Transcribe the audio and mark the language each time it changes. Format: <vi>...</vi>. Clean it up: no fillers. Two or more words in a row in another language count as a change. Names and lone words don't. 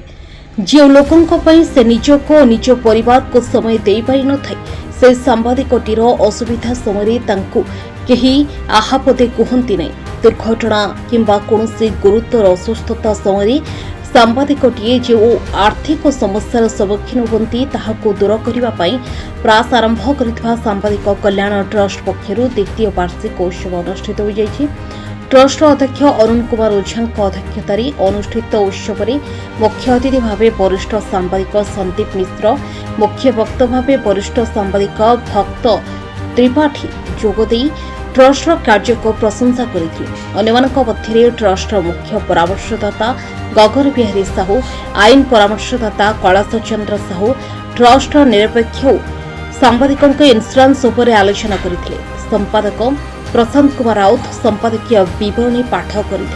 <or>ଯେଉଁ ଲୋକଙ୍କ ପାଇଁ ସେ ନିଜକୁ ଓ ନିଜ ପରିବାରକୁ ସମୟ ଦେଇପାରିନଥାଏ, ସେ ସାମ୍ବାଦିକଟିର ଅସୁବିଧା ସମୟରେ ତାଙ୍କୁ କେହି ଆହାପଦେ କୁହନ୍ତି ନାହିଁ। ଦୁର୍ଘଟଣା କିମ୍ବା କୌଣସି ଗୁରୁତର ଅସୁସ୍ଥତା ସମୟରେ ସାମ୍ବାଦିକଟିଏ ଯେଉଁ ଆର୍ଥିକ ସମସ୍ୟାର ସମ୍ମୁଖୀନ ହୁଅନ୍ତି ତାହାକୁ ଦୂର କରିବା ପାଇଁ ପ୍ରୟାସ ଆରମ୍ଭ କରିଥିବା ସାମ୍ବାଦିକ କଲ୍ୟାଣ ଟ୍ରଷ୍ଟ ପକ୍ଷରୁ ଦ୍ୱିତୀୟ ବାର୍ଷିକ ଉତ୍ସବ ଅନୁଷ୍ଠିତ ହୋଇଯାଇଛି। ଟ୍ରଷ୍ଟ ଅଧ୍ୟକ୍ଷ ଅରୁଣ କୁମାର ଓଝାଙ୍କ ଅଧ୍ୟକ୍ଷତାରେ ଅନୁଷ୍ଠିତ ଉତ୍ସବରେ ମୁଖ୍ୟ ଅତିଥି ଭାବେ ବରିଷ୍ଠ ସାମ୍ବାଦିକ ସନ୍ଦୀପ ମିଶ୍ର, ମୁଖ୍ୟ ବକ୍ତା ଭାବେ ବରିଷ୍ଠ ସାମ୍ବାଦିକ ଭକ୍ତ ତ୍ରିପାଠୀ ଯୋଗଦେଇ ଟ୍ରଷ୍ଟର କାର୍ଯ୍ୟକୁ ପ୍ରଶଂସା କରିଥିଲେ। ଅନ୍ୟମାନଙ୍କ ମଧ୍ୟରେ ଟ୍ରଷ୍ଟର ମୁଖ୍ୟ ପରାମର୍ଶଦାତା ଗଗନ ବିହାରୀ ସାହୁ, ଆଇନ ପରାମର୍ଶଦାତା କୈଳାସ ଚନ୍ଦ୍ର ସାହୁ, ଟ୍ରଷ୍ଟ ନିରପେକ୍ଷ ସାମ୍ବାଦିକଙ୍କ ଇନ୍ସ୍ୟୋରେନ୍ସ ଉପରେ ଆଲୋଚନା କରିଥିଲେ। ସମ୍ପାଦକ ପ୍ରଶାନ୍ତ କୁମାର ରାଉତ ସମ୍ପାଦକୀୟ ବିବରଣୀ ପାଠ କରିଥିଲେ।</or>